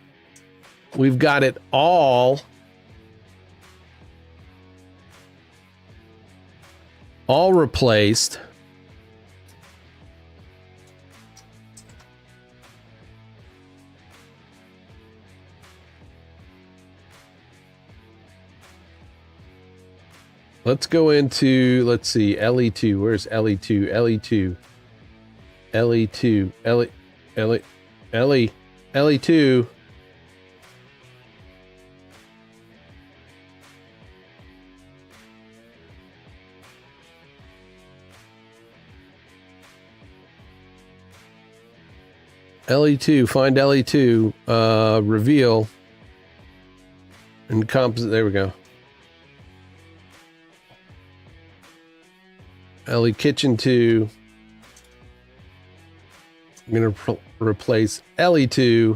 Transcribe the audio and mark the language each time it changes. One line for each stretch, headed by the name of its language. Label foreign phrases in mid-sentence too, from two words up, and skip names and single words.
English: We've got it all replaced. Let's go into, let's see, LE2. Where's LE2? LE2. LE2. LE2. LE2, find LE2, reveal, and composite, there we go. LE Kitchen 2. I'm going to replace LE2.